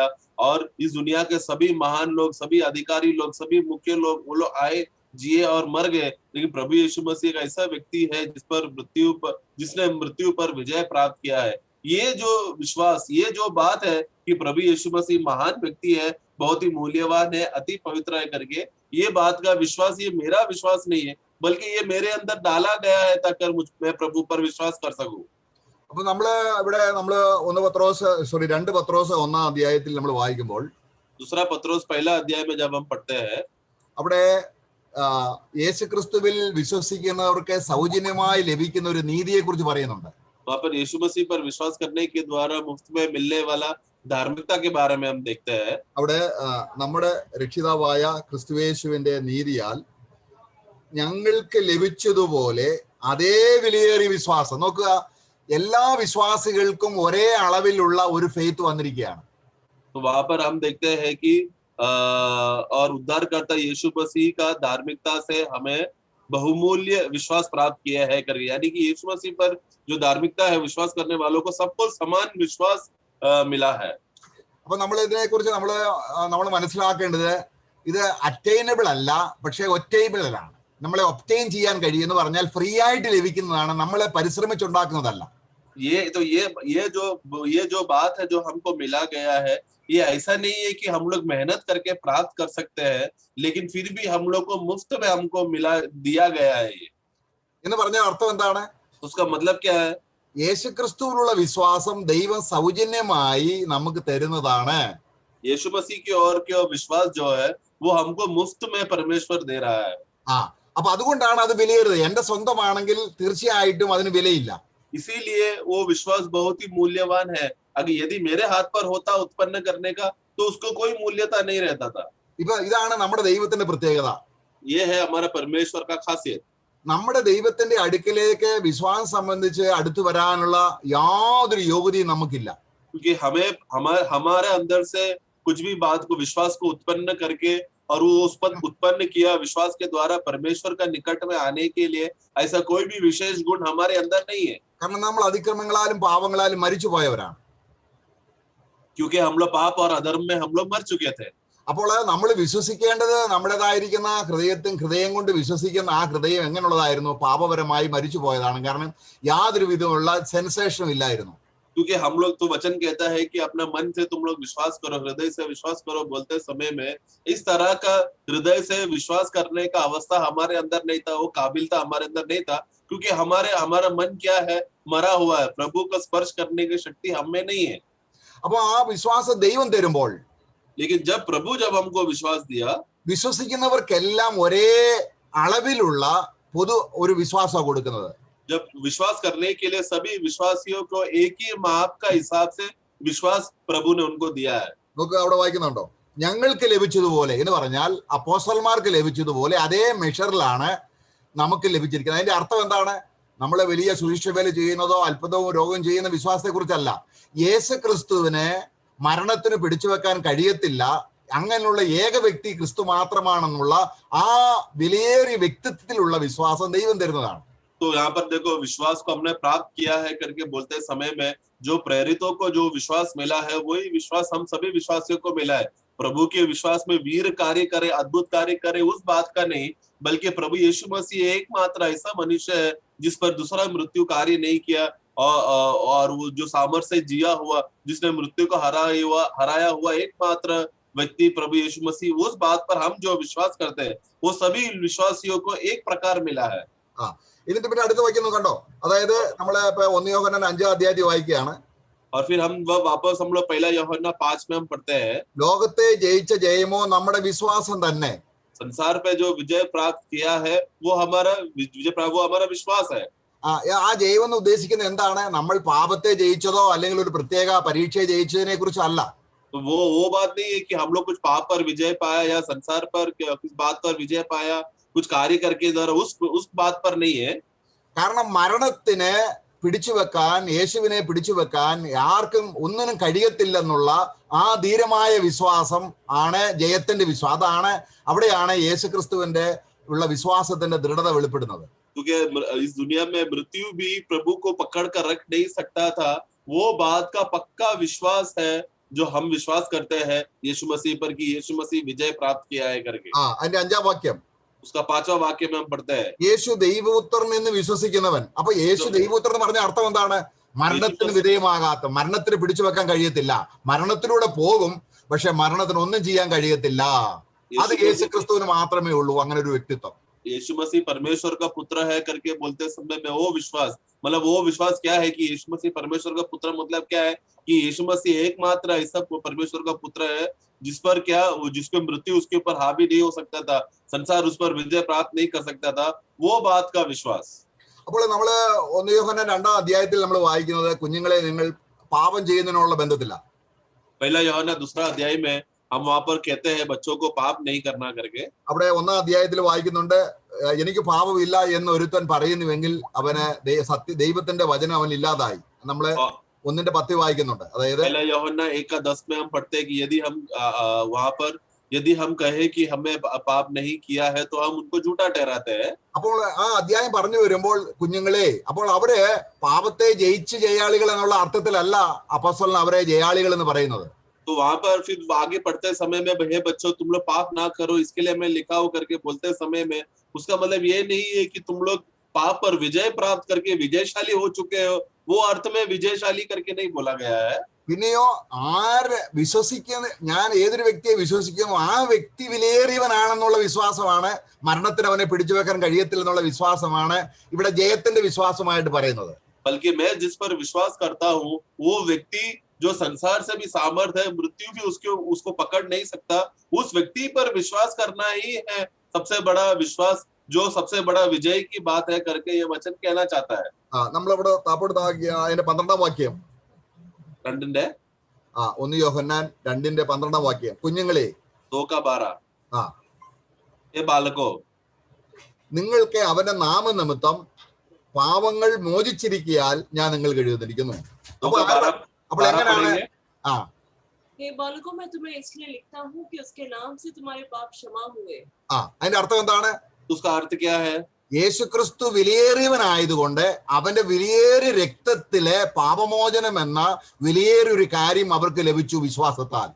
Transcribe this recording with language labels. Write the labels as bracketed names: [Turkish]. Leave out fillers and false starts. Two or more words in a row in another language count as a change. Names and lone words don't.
[Hindi] और इस दुनिया के सभी महान लोग, सभी अधिकारी लोग, सभी मुख्य लोग, वो लोग आए, जिए और मर गए, लेकिन प्रभु यीशु मसीह एक ऐसा व्यक्ति है जिसने मृत्यु पर विजय प्राप्त किया है. ये जो विश्वास, ये जो बात है कि प्रभु यीशु मसीह महान व्यक्ति है, बहुत ही मूल्यवान है, अति पवित्र है करके, ये बात का विश्वास, ये मेरा विश्वास नहीं है, बल्कि ये मेरे अंदर डाला गया है ताकि मैं प्रभु पर विश्वास कर सकूं. [Malayalam] അപ്പൊ നമ്മള് 2 പത്രോസ് 1 അധ്യായത്തിൽ നമ്മൾ വായിക്കുമ്പോൾ [Hindi] दूसरा पत्रोस पहला अध्याय में जब हम पढ़ते हैं, [Malayalam] അവിടെ യേശുക്രിസ്തുവിൽ വിശ്വസിക്കുന്നവർക്ക് സൗജന്യമായി ലഭിക്കുന്ന ഒരു നീതിയെ കുറിച്ച് പറയുന്നുണ്ട്. [Hindi] वहां पर यीशु मसीह पर विश्वास करने के द्वारा मुफ्त में मिलने वाला धार्मिकता के बारे में हम देखते हैं. [Malayalam] അവിടെ നമ്മുടെ രക്ഷിതാവായ ക്രിസ്തുയേശുവിന്റെ നീതിയാൽ ഞങ്ങൾക്ക് ലഭിച്ചതുപോലെ അതേ വിലയേറിയ വിശ്വാസം. നോക്കുക, എല്ലാ വിശ്വാസികൾക്കും ഒരേ അളവിലുള്ള ഒരു ഫെയ്ത്ത് വന്നിരിക്കുകയാണ്. [Hindi] तो वहां पर हम देखते हैं कि और उद्धारकर्ता यीशु मसीह का धार्मिकता से हमें बहुमूल्य विश्वास प्राप्त किया है करके, यानी कि यीशु मसीह पर जो धार्मिकता है विश्वास करने वालों को सबको समान विश्वास मिला है. [Malayalam] അപ്പൊ നമ്മൾ ഇതിനെ കുറിച്ച് നമ്മൾ മനസ്സിലാക്കേണ്ടത് ഇത് അറ്റൈനബിൾ അല്ല, പക്ഷെ ഒറ്റൈബിൾ ആണ്. നമ്മളെ ഒബ്റ്റെയിൻ ചെയ്യാൻ കഴിയുമെന്ന് പറഞ്ഞാൽ ഫ്രീ ആയിട്ട് ലഭിക്കുന്നതാണ്, നമ്മളെ പരിശ്രമിച്ചുണ്ടാക്കുന്നതല്ല. [Hindi] ये जो बात है जो हमको मिला गया है, ये ऐसा नहीं है कि हम लोग मेहनत करके प्राप्त कर सकते हैं, लेकिन फिर भी हम लोग को मुफ्त में हमको दिया गया है. ये [Malayalam] എന്ന് പറഞ്ഞാൽ അർത്ഥം എന്താണ്? [Hindi] उसका मतलब क्या है? [Malayalam] യേശുക്രിസ്തുവിലുള്ള വിശ്വാസം ദൈവം സൗജന്യമായി നമുക്ക് തരുന്നതാണ്. [Hindi] यीशु मसीह की ओर के विश्वास जो है वो हमको मुफ्त में परमेश्वर दे रहा है. [Malayalam] അപ്പൊ അതുകൊണ്ടാണ് അത് വിലയേറിയത്. എന്റെ സ്വന്തമാണെങ്കിൽ തീർച്ചയായിട്ടും അതിന് വിലയില്ല. [Hindi] इसीलिए वो विश्वास बहुत ही मूल्यवान है। अगर यदि मेरे हाथ पर होता उत्पन्न करने का, तो उसको कोई मूल्यता नहीं रहता था। [Malayalam] ഇപ്പൊ ഇതാണ് നമ്മുടെ ദൈവത്തിന്റെ പ്രത്യേകത. [Hindi] ये है हमारा परमेश्वर का खासियत। [Malayalam] നമ്മുടെ ദൈവത്തിന്റെ അടുക്കിലേക്ക് വിശ്വാസം സംബന്ധിച്ച് അടുത്തു വരാനുള്ള യാതൊരു യോഗ്യതയും നമുക്കില്ല. [Hindi] क्योंकि हमें हमारे अंदर से कुछ भी बात को विश्वास को उत्पन्न करके और वो उस पर उत्पन्न किया विश्वास के द्वारा परमेश्वर का निकट में आने के लिए ऐसा कोई भी विशेष गुण हमारे अंदर नहीं है। [Malayalam] കാരണം നമ്മൾ അതിക്രമങ്ങളാലും പാപങ്ങളാലും മരിച്ചു പോയവരാണ്. [Hindi] क्योंकि हम लोग पाप और अधर्म में हम लोग मर चुके थे। [Malayalam] അപ്പോൾ നമ്മൾ വിശ്വസിക്കേണ്ടത് നമ്മുടേതായിരിക്കുന്ന ഹൃദയം കൊണ്ട് വിശ്വസിക്കുന്ന ആ ഹൃദയം എങ്ങനെയുള്ളതായിരുന്നു? പാപപരമായി മരിച്ചു പോയതാണ്. കാരണം യാതൊരു വിധമുള്ള സെൻസേഷനും ഇല്ലായിരുന്നു. [Hindi] क्योंकि हम लोग तो वचन कहता है कि अपना मन से तुम लोग विश्वास करो, हृदय से विश्वास करो बोलते समय में इस तरह का हृदय से विश्वास करने का अवस्था हमारे अंदर नहीं था, वो काबिलता हमारे अंदर नहीं था। क्योंकि हमारा मन क्या है? मरा हुआ है। प्रभु को स्पर्श करने की शक्ति हमें नहीं है। [Malayalam] അപ്പൊ ആ വിശ്വാസം ദൈവം തരുമ്പോൾ, [Hindi] लेकिन जब हमको विश्वास दिया, [Malayalam] വിശ്വസിക്കുന്നവർക്കെല്ലാം ഒരേ അളവിലുള്ള പൊതു ഒരു വിശ്വാസമാണ് കൊടുക്കുന്നത്. [Hindi] जब विश्वास करने के लिए सभी विश्वासियों को एक ही माप का हिसाब से विश्वास प्रभु ने उनको दिया है। [Malayalam] നമുക്ക് അവിടെ വായിക്കുന്നുണ്ടോ? ഞങ്ങൾക്ക് ലഭിച്ചതുപോലെ എന്ന് പറഞ്ഞാൽ അപ്പോസ്തലന്മാർക്ക് ലഭിച്ചതുപോലെ അതേ മെഷറിലാണ് നമുക്ക് ലഭിച്ചിരിക്കുന്നത്. അതിന്റെ അർത്ഥം എന്താണ്? നമ്മളെ വലിയ സുവിശേഷവേല ചെയ്യുന്നതോ അത്ഭുതവും രോഗം ചെയ്യുന്ന വിശ്വാസത്തെ കുറിച്ചല്ല. യേശു ക്രിസ്തുവിനെ മരണത്തിന് പിടിച്ചു വെക്കാൻ കഴിയത്തില്ല, അങ്ങനെയുള്ള ഏക വ്യക്തി ക്രിസ്തു മാത്രമാണെന്നുള്ള ആ വിലയേറിയ വ്യക്തിത്വത്തിലുള്ള വിശ്വാസം ദൈവം തരുന്നതാണ്. [Hindi] तो यहाँ पर देखो, विश्वास को हमने प्राप्त किया है करके बोलते समय में जो प्रेरितों को जो विश्वास मिला है वही विश्वास हम सभी विश्वासियों को मिला है। प्रभु के विश्वास में वीर कार्य करे, अद्भुत कार्य करे, उस बात का नहीं, बल्कि प्रभु यीशु मसीह एकमात्र ऐसा मनुष्य है जिस पर दूसरा मृत्यु कार्य नहीं किया और वो जो सामर्थ्य से जिया हुआ, जिसने मृत्यु को हराया हुआ एकमात्र व्यक्ति प्रभु यीशु मसीह। उस बात पर हम जो विश्वास करते हैं वो सभी विश्वासियों को एक प्रकार मिला है। [Malayalam] ഇതിന്റെ പിന്നെ അടുത്ത് വായിക്കുന്നു കണ്ടോ? അതായത് നമ്മളെ ഇപ്പൊ 1 യോഹന്നാൻ 5-ാം അധ്യായത്തിൽ വായിക്കുകയാണ്. [Hindi] और फिर हम वापस हम लोग पहला यूहन्ना 5 में हम पढ़ते हैं, [Malayalam] ലോകത്തെ ജയിച്ച ജയമോ നമ്മുടെ വിശ്വാസം തന്നെ. [Hindi] संसार पे जो विजय प्राप्त किया है वो हमारा विश्वास है। [Malayalam] ആ ജയം എന്ന് ഉദ്ദേശിക്കുന്നത് എന്താണ്? നമ്മൾ പാപത്തെ ജയിച്ചതോ അല്ലെങ്കിൽ ഒരു പ്രത്യേക പരീക്ഷയെ ജയിച്ചതിനെ കുറിച്ചല്ല. [Hindi] तो वो बात नहीं है कि हम लोग कुछ पाप पर विजय पाया या संसार पर किस बात पर विजय पाया, कुछ कार्य करके द्वारा उस बात पर नहीं है। [Malayalam] കാരണം മരണത്തിന് പിടിച്ചു വെക്കാൻ, യേശുവിനെ പിടിച്ചു വെക്കാൻ ആർക്കും ഒന്നിനും കഴിയത്തില്ലെന്നുള്ള ആ ധീരമായ വിശ്വാസം ആണ് ജയത്തിന്റെ വിശ്വാസം. അതാണ് അവിടെയാണ് യേശുക്രിസ്തുവിന്റെ ഉള്ള വിശ്വാസത്തിന്റെ ദൃഢത വെളിപ്പെടുന്നത്. [Hindi] क्योंकि इस दुनिया में मृत्यु भी प्रभु को पकड़ कर रख नहीं सकता था। वो बात का पक्का विश्वास है जो हम विश्वास करते हैं यीशु मसीह पर कि यीशु मसीह विजय प्राप्त किया है करके। [Malayalam] അതിന്റെ 5-ാം വാക്യം, [Hindi] उसका 5वां वाक्य में हम पढ़ते हैं, [Malayalam] യേശു ദൈവപുത്രൻ എന്ന് വിശ്വസിക്കുന്നവൻ. അപ്പൊ യേശു ദൈവപുത്രൻ എന്ന് പറഞ്ഞ അർത്ഥം എന്താണ്? മരണത്തിന് വിധേയമാകാത്ത, മരണത്തിന് പിടിച്ചു വെക്കാൻ കഴിയത്തില്ല. മരണത്തിലൂടെ പോകും, പക്ഷെ മരണത്തിന് ഒന്നും ചെയ്യാൻ കഴിയത്തില്ല. അത് യേശു ക്രിസ്തുവിന് മാത്രമേ ഉള്ളൂ അങ്ങനെ ഒരു വ്യക്തിത്വം. [Hindi] यीशु मसीह परमेश्वर का पुत्र है करके बोलते समय में वो विश्वास क्या है कि यीशु मसीह परमेश्वर का पुत्र मतलब क्या है कि यीशु मसीह एकमात्र ऐसा परमेश्वर का पुत्र है जिसको मृत्यु उसके ऊपर हावी नहीं हो सकता था, संसार उस पर विजय प्राप्त नहीं कर सकता था, वो बात का विश्वास। [Malayalam] അപ്പോൾ നമ്മള് 1 യോഹന്നാൻ 2-ാം അധ്യായത്തിൽ നമ്മൾ വായിക്കുന്നത് കുഞ്ഞുങ്ങളെ നിങ്ങൾ പാപം ചെയ്യുന്നതിനുള്ള ബന്ധത്തില്ല. [Hindi] पहला यूहन्ना 2 अध्याय में हम वहां पर कहते हैं बच्चों को पाप नहीं करना करके। [Malayalam] അവിടെ 1-ാം അധ്യായത്തിൽ വായിക്കുന്നുണ്ട്, എനിക്ക് പാപമില്ല എന്ന് ഒരുത്തൻ പറയുന്നുവെങ്കിൽ അവന് ദൈവത്തിന്റെ വചനം അവൻ ഇല്ലാതായി. നമ്മള് 1:10 വായിക്കുന്നുണ്ട്. അതായത് [Hindi] पहला यूहन्ना 1:10 में हम पढ़ते हैं कि यदि हम कहे कि हमें पाप नहीं किया है तो हम उनको झूठा ठहराते हैं। [Malayalam] അപ്പോൾ ആ അധ്യായം പറഞ്ഞു വരുമ്പോൾ കുഞ്ഞുങ്ങളെ, അപ്പോൾ അവര് പാപത്തെ ജയിച്ച് ജയാളികൾ എന്നുള്ള അർത്ഥത്തിലല്ല അപ്പോസ്തലൻ അവരെ ജയാളികൾ എന്ന് പറയുന്നത്. [Hindi] तो वहां पर फिर आगे पढ़ते समय में हे बच्चों तुम लोग पाप ना करो इसके लिए मैं लिखा हो करके बोलते समय में उसका मतलब ये नहीं है कि तुम लोग पाप पर विजय प्राप्त करके विजयशाली हो चुके हो, वो अर्थ में विजयशाली करके नहीं बोला गया है। [Malayalam] പിന്നെയോ ആര് വിശ്വസിക്കുന്ന, ഞാൻ ഏതൊരു വ്യക്തിയെ വിശ്വസിക്കുന്നു ആ വ്യക്തി വിലയേറിയവനാണെന്നുള്ള വിശ്വാസമാണ്, മരണത്തിന് അവനെ പിടിച്ചു വെക്കാൻ കഴിയത്തില്ലെന്നുള്ള വിശ്വാസമാണ് ഇവിടെ ജയത്തിന്റെ വിശ്വാസമായിട്ട് പറയുന്നത്. [Hindi] बल्कि मैं जिस पर विश्वास करता हूँ वो व्यक्ति जो संसार से भी सामर्थ्य है, मृत्यु भी उसको पकड़ नहीं सकता, उस व्यक्ति पर विश्वास करना ही है सबसे बड़ा विश्वास जो सबसे बड़ा विजय की बात है करके ये वचन कहना चाहता है। [Malayalam] നമ്മളിവിടെ താപ്പോട്ട് അതിന്റെ 12ാം വാക്യം. 2 1 യോഹന്നാൻ 2:12 വാക്യം. കുഞ്ഞുങ്ങളെ 2:12 ആ [Hindi] ये बालको [Malayalam] നിങ്ങൾക്ക് അവന്റെ നാമനിമിത്തം പാവങ്ങൾ മോചിച്ചിരിക്കയാൽ ഞാൻ നിങ്ങൾക്ക് എഴുതിയിരിക്കുന്നു. അപ്പോൾ 2:12 എങ്ങനെയാണ്? [Hindi] पढ़ेंगे। [Malayalam] ആ [Hindi] हे बालकों, मैं तुम्हें इसलिए लिखता हूँ कि उसके नाम से तुम्हारे पाप क्षमा हुए। [Malayalam] അതിന്റെ അർത്ഥം എന്താണ്? [Hindi] उसका अर्थ क्या है? [Malayalam] യേശുക്രിസ്തു വിലയേറിയവനായതുകൊണ്ട് അവന്റെ വിലയേറിയ രക്തത്തിലെ പാപമോചനം എന്ന വിലയേറിയൊരു കാര്യം അവർക്ക് ലഭിച്ചു വിശ്വാസത്താൽ.